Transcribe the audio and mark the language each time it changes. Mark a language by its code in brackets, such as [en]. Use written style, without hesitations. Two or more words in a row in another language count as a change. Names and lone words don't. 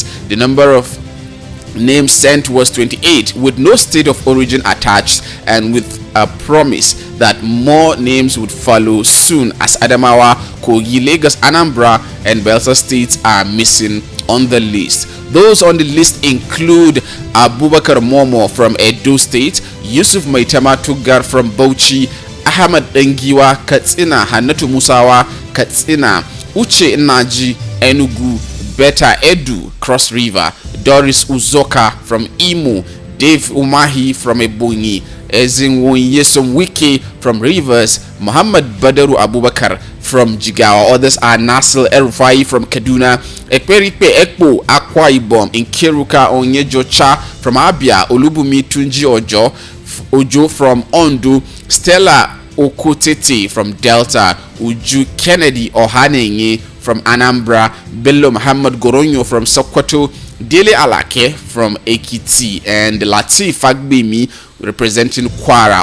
[en] The number of names sent was 28, with no state of origin attached, and with a promise that more names would follow soon, as Adamawa, Kogi, Lagos, Anambra, and Bayelsa states are missing on the list. Those on the list include Abubakar Momo from Edo State, Yusuf Maitama Tugar from Bauchi, Ahmad Engiwa Katsina, Hannatu Musawa Katsina, Uche Naji Enugu, Beta Edu Cross River, Doris Uzoka from Imo, Dave Umahi from Ebonyi, Ezinwoyesom Wike from Rivers, Muhammad Badaru Abubakar from Jigawa. Others are Nasir El-Rufai from Kaduna, Ekperipe Ekpo Akwa Ibom, Nkeruka Onyejocha from Abia, Olubumi Tunji Ojo from Ondo, Stella Okotete from Delta, Uju Kennedy Ohanenye from Anambra, Bello Muhammad Goronyo from Sokoto, Dele Alake from Ekiti, and Latif Fagbemi representing Kwara.